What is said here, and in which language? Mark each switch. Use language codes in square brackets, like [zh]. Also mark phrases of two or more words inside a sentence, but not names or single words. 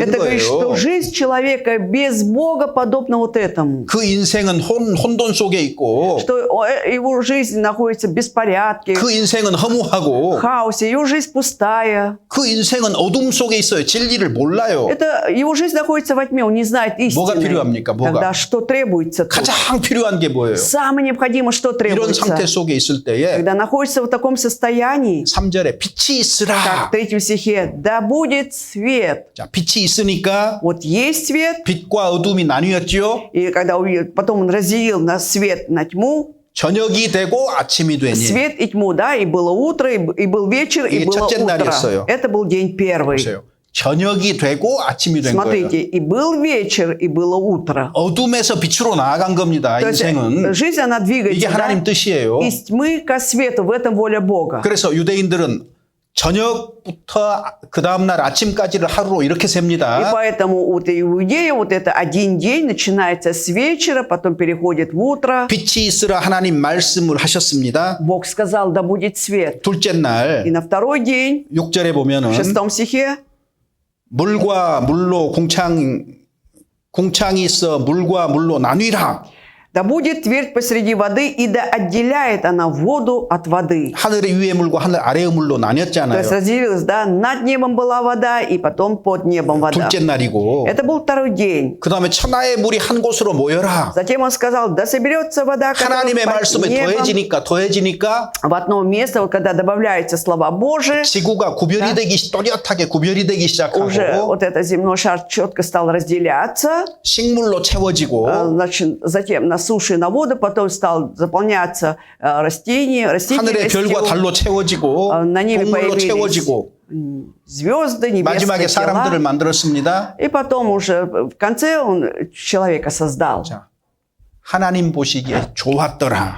[ru] Это говорит, [ko] 거예요. [ru] что жизнь человека без Бога подобна вот этому. [ko] 그 인생은 혼돈 속에 있고 [ru] Что его жизнь находится в беспорядке, [ko] 그 인생은 허무하고 [ru] в хаосе, его жизнь пустая. [ko] 그 인생은 어둠 속에 있어요. 진리를 몰라요. [ru] Его жизнь находится во тьме, он не знает [ko] 뭐가 [ru] истины. [ko] 필요합니까? 뭐가? [ru] Тогда что требуется тут? [ko] 가장 필요한 게 뭐예요? [ru] Самое необходимое, что [ko] 이런 [ru] требуется? [ko] 상태 속에 있을 때에 [ru] Когда находится в таком состоянии, [ko] 3절에 빛이 있으라. [ru] как в 3 стихе, да будет свет. [ko] 자, 빛이 있으니까 [ru] Вот есть свет, [ko] 빛과 어둠이 나뉘었죠. [ru] и когда потом он разделил на свет, на тьму, [ko] 저녁이 되고 아침이 되니. [ru] свет и тьму, да, и было утро, и был вечер, и [ko] 이게 [ru] было [ko] 첫째 [ru] утро. [ko] 날이었어요. [ru] Это был день первый. [ko] 보세요. 저녁이 되고 아침이 된 거예요. [ru] Смотрите, и был вечер, и было утро. [ko] 어둠에서 빛으로 나아간 겁니다. [ru] То есть [ko] 인생은. [ru] жизнь, она [ko] 이게 [ru] двигается, [ko] 하나님 [ru] да? [ko] 뜻이에요. [ru] Из тьмы ко свету, в этом воля Бога. [ko] 그래서 유대인들은 저녁부터 그 다음날 아침까지를 하루로 이렇게 [ru] И [ko] 셉니다. [ru] поэтому вот и у иудея вот это один день начинается с вечера, потом переходит в утро. [ko] 빛이 있으라 하나님 말씀을 하셨습니다. [ru] Бог сказал, да будет свет. [ko] 둘째 [ru] И [ko] 날 [ru] на второй день, [ko] 6절에 보면은 [ru] в 6 стихе, [ko] 물과 물로 공창이 있어 물과 물로 나뉘라. [ru] да будет твердь посреди воды, и да отделяет она воду от воды. [ko] 하늘의 위의 물과 하늘 아래의 물로 [ru] То есть [ko] 나뉘었잖아요. [ru] разделилась, да, над небом была вода, и потом под небом вода. [ko] 둘째 날이고 [ru] Это был второй день. [ko] 그 다음에 천하의 물이 한 곳으로 모여라. [ru] Затем он сказал, да соберется вода, которая [ko] 하나님의 [ru] под [ko] 말씀에 [ru] небом, [ko] 더해지니까 [ru] в одно место, вот когда добавляются слова Божии, [ko] 지구가 구별이 되기 또렷하게 구별이 되기 [ru] уже [ko] 시작하고 [ru] вот этот земной шар четко стал разделяться. [ko] 식물로 채워지고 [ru] Значит, затем на суше и на воду, потом стал заполняться [ko] 하늘의 별과 [ru] растительностью, [ko] 달로 채워지고 [ru] на небе [ko] 동물로 [ru] появились [ko] 채워지고 [ru] звезды, небесные [ko] 마지막에 사람들을 [ru] тела. [ko] 만들었습니다. [ru] И потом уже в конце он человека создал. [ko] 자, 하나님 보시기에 좋았더라.